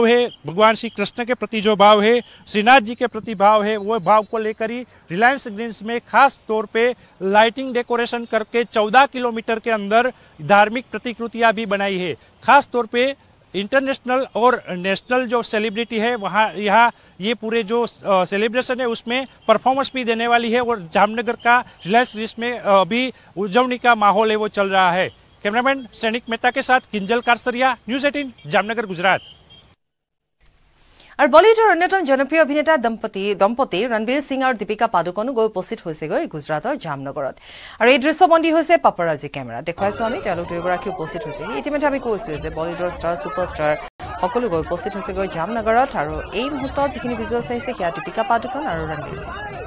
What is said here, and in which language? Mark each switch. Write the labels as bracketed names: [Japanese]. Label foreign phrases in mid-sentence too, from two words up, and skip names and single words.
[Hindi] है भगवान श्री कृष्ण के प्रति जो भाव है श्रीनाथ जी के प्रति भाव है वो भाव को लेकर ही रिलायंस ग्रीन्स में खास तौर पे [English] lighting decoration [Hindi] करके 14 किलोमीटर के अंदर धार्मिक प्रतिकृतियां भी बनाई है खास तौर पे इंटरनेशनल और नेशनल जो सेलिब्रिटी है वहाँ यहाँ ये पूरे जो सेलिब्रेशन है उसमें परफॉर्मेंस भी देने वाली है और जामनगर का रिलायंस ग्रीन्स में अभी उजवनी का माहौल है वो चल रहा है कैमरामैन सैनिक मेहता के साथ किंजल कारसरिया न्यूज़ 18 जामनगर गुजरात [Assamese] আৰু বলিউডৰ অন্যতম জনপ্ৰিয় অভিনেতা দম্পতি ৰণবীৰ সিং আৰু দীপিকা পাডুকনো গৈ উপস্থিত হৈছেগৈ গুজৰাটৰ জামনগৰত আৰু এই দৃশ্যবন্দী হৈছে [English] paparazzi camera [Assamese] দেখুৱাইছো আমি তেওঁলোক দুয়োগৰাকী উপস্থিত হৈছে ইতিমধ্যে আমি কৈছো যে বলিউডৰ [English] star superstar [Assamese] সকলো গৈ উপস্থিত হৈছেগৈ জামনগৰত আৰু এই মুহূৰ্তত যিখিনি ভিজুৱেলছ আহিছে সেয়া দীপিকা পাডুকন আৰু ৰণবীৰ সিং